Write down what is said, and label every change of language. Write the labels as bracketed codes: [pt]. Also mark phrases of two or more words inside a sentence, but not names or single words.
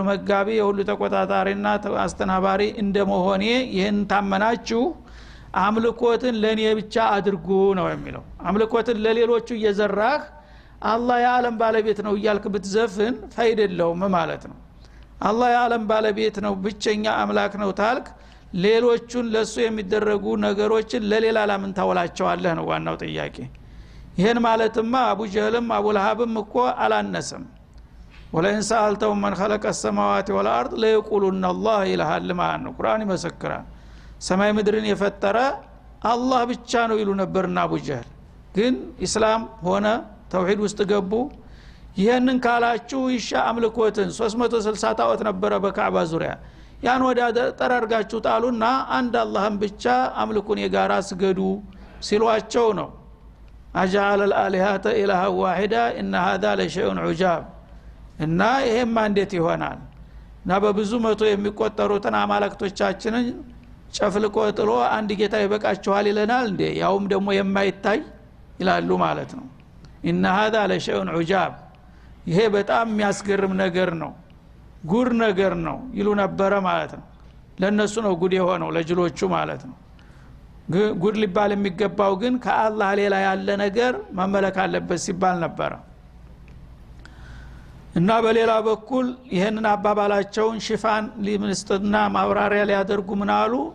[am] መጋቢ የሁሉ ተቆጣጣሪና አስተናባሪ እንደመሆኔ ይህን ታመናችሁ አምልኮትን ለኔ ብቻ አድርጉ ነው የሚለው። አምልኮትን ለሌሎቹ እየዘራህ አላህ የዓለም ባለቤት ነው እያልክ ብትዘፍን ፋይዳ የለውም ማለት ነው። አላህ የዓለም ባለቤት ነው ብቸኛ አምላክ ነው ታልክ ሌሎቹን ለሱ የሚደረጉ ነገሮችን ለሌላ ለምን ታወላቸዋለህ ነው ዋናው ጥያቄ። ይሄን ማለትማ አቡ ጀህልም አቡ ለሃብም እኮ አላነሰም። [ar] ولئن سألتهم من خلق السماوات والارض ليقولن الله [am] ይላል ማለት ነው። ቁርአን ይመሰክራል። ሰማይ ምድርን የፈጠረ አላህ ብቻ ነው ይሉ ነበርና አቡ ጀህል ግን እስላም ሆነ ተውሂድ ውስጥ ገቡ። ይሄንን ካላችሁ ይሻ አምልኮትን 360 ጣዖት ነበረ በካዕባ ዙሪያ ያን ወደ ጠራርጋችሁ ጣሉና አንድ አላህን ብቻ አምልኩን የጋራ ስገዱ ሲሏቸው ነው። [ar] أجعل الالهه اله واحده ان هذا لشيء عجاب [am] እና ይሄማ እንዴት ይሆናል? እና በብዙ መቶ የሚቆጠሩትን አማልክቶቻችንን ጨፍልቆ ጥሎ አንድ ጌታ ይበቃችኋል ይለናል እንዴ? ያውም ደግሞ የማይታይ ይላሉ ማለት ነው። [ar] ان هذا لشيء عجاب [am] ይሄ በጣም የሚያስገርም ነገር ነው፣ ጉር ነገር ነው ይሉ ነበር ማለት ነው። ለነሱ ነው ጉድ የሆነው ለጅሎቹ ማለት ነው። ጉድ ሊባል የሚገባው ግን ከአላህ ሌላ ያለ ነገር መመለክ አለበት ሲባል ነበር። እና በሌላ በኩል ይሄንን አባባላቸውን ሽፋን ሊምስጥና ማብራሪያ ሊያደርጉ ምናሉ